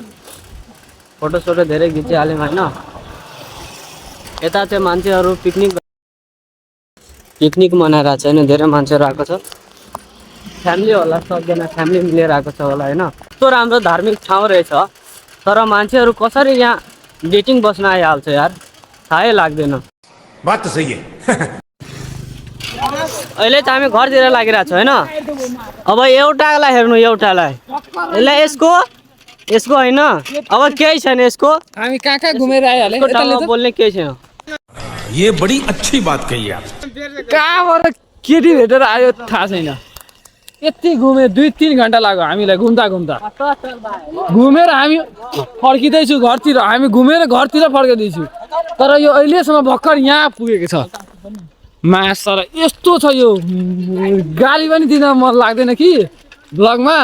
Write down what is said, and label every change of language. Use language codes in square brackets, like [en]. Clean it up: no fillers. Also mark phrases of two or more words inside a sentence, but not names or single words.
[ne] फोटोसोटो धेरै खिचिहाल्यौँ होइन। यता चाहिँ मान्छेहरू पिकनिक मनाइरहेको छ होइन, धेरै मान्छेहरू आएको छ। फ्यामिली होला, सबजना फ्यामिली मिलेर आएको छ होला होइन। यस्तो राम्रो धार्मिक ठाउँ रहेछ, तर मान्छेहरू कसरी यहाँ डेटिङ बस्न आइहाल्छ यार, थाहै लाग्दैन। [hi] बात तो सही है। [ne] अहिले चाहिँ हामी घरतिर लागिरहेको छ होइन। अब एउटालाई हेर्नु, एउटालाई यसलाई यसको होइन, अब केही छैन यसको। हामी कहाँ घुमेर आइहाल्यो। यसको ठाउँमा बोल्ने केही छैन। [hi] ये बड़ी अच्छी बात कही आप। [ne] कहाँबाट केटी भेटेर आयो थाहा छैन। यति घुमे 2-3 घन्टा लाग्यो हामीलाई घुम्दा घुमेर हामी फर्किँदैछु घरतिर। हामी घुमेर घरतिर फर्किँदैछु, तर यो अहिलेसम्म भर्खर यहाँ पुगेको छ। मासर यस्तो छ यो, गाली पनि दिन मन लाग्दैन कि ब्लगमा।